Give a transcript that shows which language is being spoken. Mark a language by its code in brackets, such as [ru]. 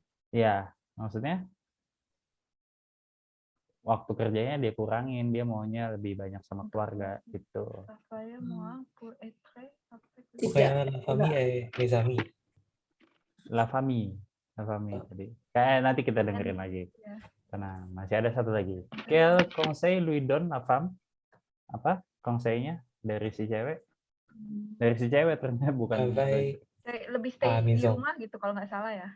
[id] Ya, maksudnya waktu kerjanya dia kurangin, dia maunya lebih banyak sama keluarga gitu. Saya mau [fr] pour être [id] Pokoknya [fr] la famille et mes amis. La famille [id] tadi. Kayak nanti kita dengerin lagi. Tenang, masih ada satu lagi. [fr] Quel conseil lui donne la femme? [id] Apa conseilnya dari si cewek? Dari si cewek ternyata bukan. Lebih stay di rumah gitu kalau nggak salah ya.